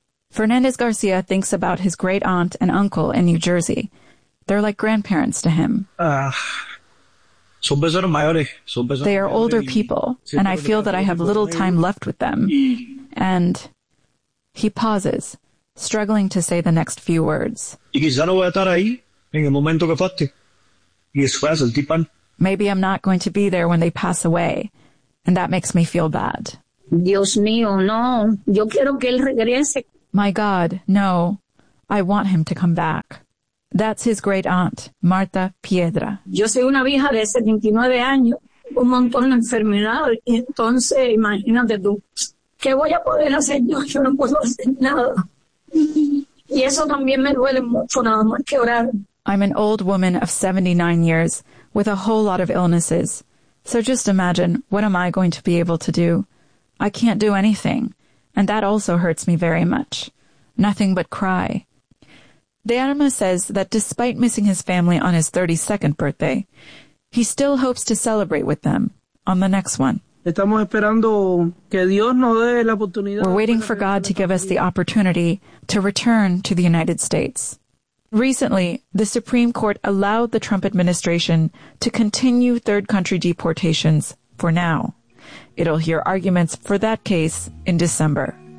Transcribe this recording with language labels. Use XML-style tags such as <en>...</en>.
<en>Fernandez Garcia thinks about his great aunt and uncle in New Jersey. They're like grandparents to him. They are older people, and I feel that I have little time left with them. and he pauses, struggling to say the next few words.</en> <es>Y quizá no voy a estar ahí en el momento que falte. Y eso es el tipo.</es> <en>Maybe I'm not going to be there when they pass away, and that makes me feel bad.</en> <es>Dios mío, no. Yo quiero que él regrese.</es> <en>My God, no. I want him to come back. That's his great aunt, Marta Piedra.</en> <es>Yo soy una vieja de 79 años, un montón de enfermedades, y entonces imagínate tú, ¿qué voy a poder hacer yo? Yo no puedo hacer nada. Y eso también me duele mucho, nada más que orar.</es> <en>I'm an old woman of 79 years with a whole lot of illnesses. So just imagine, what am I going to be able to do? I can't do anything, and that also hurts me very much. Nothing but cry. De Arma says that despite missing his family on his 32nd birthday, he still hopes to celebrate with them on the next one.</en> <es>Estamos esperando que Dios nos dé la oportunidad.</es> <en>We're waiting for God to give us the opportunity to return to the United States. Recently, the Supreme Court allowed the Trump administration to continue third country deportations for now. It'll hear arguments for that case in December.</en>